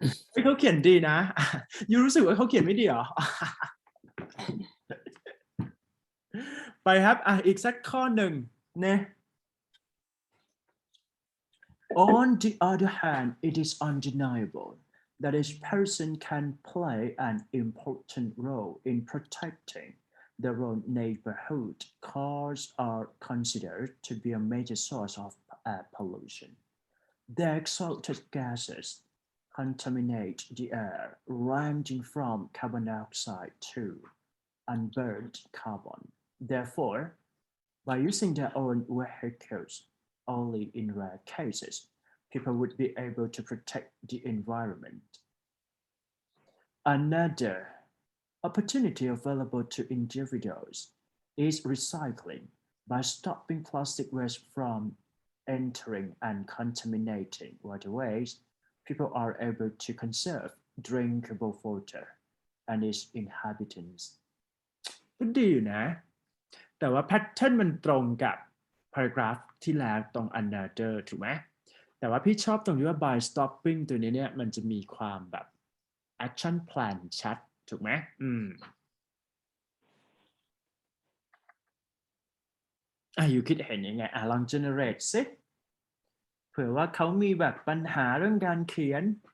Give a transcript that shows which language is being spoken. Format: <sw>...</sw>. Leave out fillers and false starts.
<th>เฮ้ยเขาเขียนดีนะยูรู้สึกว่าเขาเขียนไม่ดีเหรอ ไปครับอีกสักข้อหนึ่งเนี่ย</th> <en>On the other hand, it is undeniable that each person can play an important role in protecting their own neighborhood. Cars are considered to be a major source of pollution. Their exhausted gases contaminate the air, ranging from carbon dioxide to unburned carbon. Therefore, by using their own vehicles only in rare cases, people would be able to protect the environment. Another opportunity available to individuals is recycling by stopping plastic waste from entering and contaminating waterways. People are able to conserve drinkable water and its inhabitants.</en> <th>ก็ดีอยู่นะ แต่ว่าแพทเทิร์นมันตรงกับ paragraph ที่แล้วตรง another ถูกไหมแต่ว่าพี่ชอบตรงที่ว่า by stopping ตัวนี้เนี่ยมันจะมีความแบบ action plan ชัดถูกไหมอยู่คิดเห็นยังไงลอง generate สิเผื่อว่าเขามีแบบปัญหาเรื่องการเขียน</th>